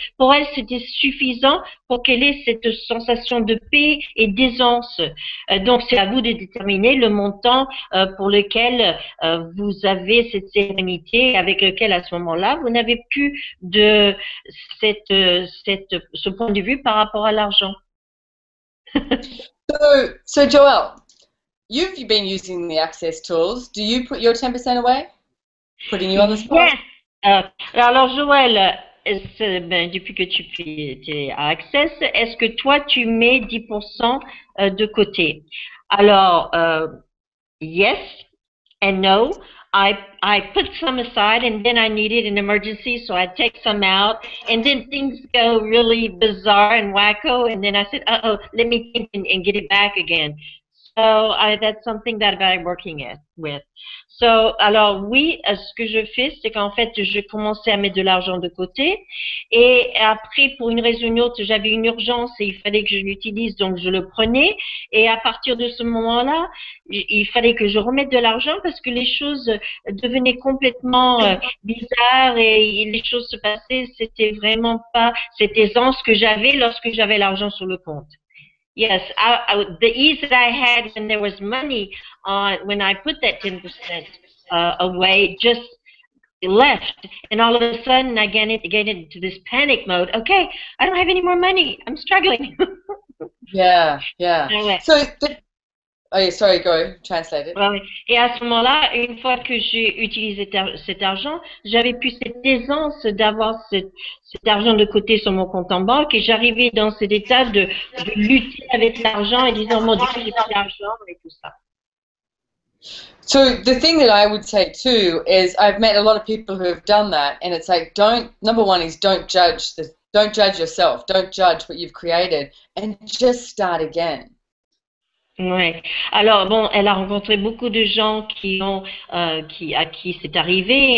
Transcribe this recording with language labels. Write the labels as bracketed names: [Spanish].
[French] Pour elle, c'était suffisant pour qu'elle ait cette sensation de paix et d'aisance. Donc, c'est à vous de déterminer le montant pour lequel vous avez cette sérénité, avec lequel à ce moment-là, vous n'avez plus de ce point de vue par rapport à l'argent. [English] So Joelle, you've been using the Access tools. Do you put your 10% away? Putting you on the spot? Yes. [French] Alors Joël, depuis que tu es à Access, est-ce que toi tu mets 10% de côté? [English] Alors, yes and no. I put some aside and then I needed an emergency, so I take some out, and then things go really bizarre and wacko, and then I said, uh-oh, let me think and get it back again. So that's something that I'm working with. [French] So, alors oui, ce que je fais, c'est qu'en fait, je commençais à mettre de l'argent de côté, et après, pour une raison ou une autre, j'avais une urgence et il fallait que je l'utilise, donc je le prenais, et à partir de ce moment-là, il fallait que je remette de l'argent parce que les choses devenaient complètement bizarres et les choses se passaient, c'était vraiment pas cette aisance que j'avais lorsque j'avais l'argent sur le compte. [English] Yes, the ease that I had when there was money when I put that 10% away just left, and all of a sudden I get into this panic mode. Okay, I don't have any more money. I'm struggling. Yeah. So, oh yeah, sorry, go translate it. [French] Et à ce moment-là, une fois que j'ai utilisé cet argent, j'avais plus cette aisance d'avoir cet argent de côté sur mon compte en banque et j'arrivais dans cet état de lutter avec l'argent et disant, mon Dieu, j'ai plus d'argent et tout ça. [English] So the thing that I would say too is I've met a lot of people who have done that, and it's like number one is don't judge yourself, don't judge what you've created, and just start again. [French] Ouais. Alors bon, elle a rencontré beaucoup de gens à qui c'est arrivé.